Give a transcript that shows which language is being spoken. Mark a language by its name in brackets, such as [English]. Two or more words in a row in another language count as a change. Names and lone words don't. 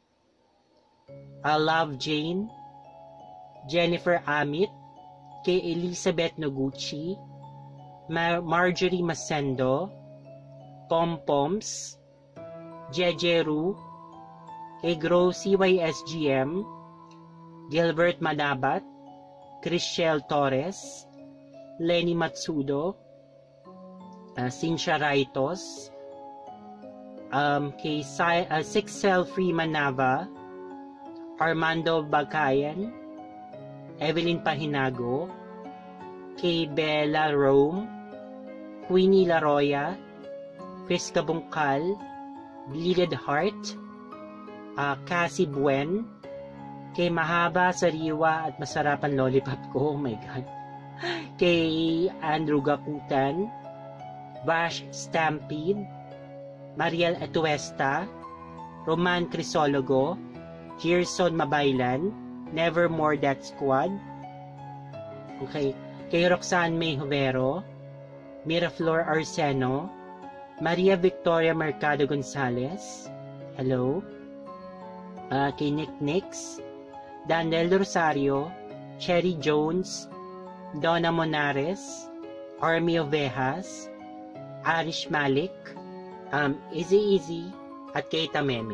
[Filipino] Love Jane, Jennifer Amit, kay Elizabeth Noguchi, Marjorie Masendo, Pom Poms, Jejeru, kay Grow CYSGM, Gilbert Manabat, Chriselle Torres, Lenny Matsudo, Cynthia Raitos, kay Sixel Freeman Nava, Armando Bagayan, Evelyn Pahinago, kay Bella Rome, Queenie Laroya, Chris Kabungkal, Bleeded Heart, Cassie Buen, kay Mahaba Sariwa at Masarapan Lollipop ko, [English] oh my God, [Filipino] kay Andrew Gakutan, Bash Stampede, Mariel Atuesta, Roman Crisologo, Gerson Mabaylan, Nevermore That Squad, okay, kay Roxanne May Jovero, Miraflor Arseno, Maria Victoria Mercado Gonzalez, hello, kay Nick Nix, Daniel Rosario, Cherry Jones, Donna Monares, Army Ovejas, Arish Malik, Easy, at Keita Meme.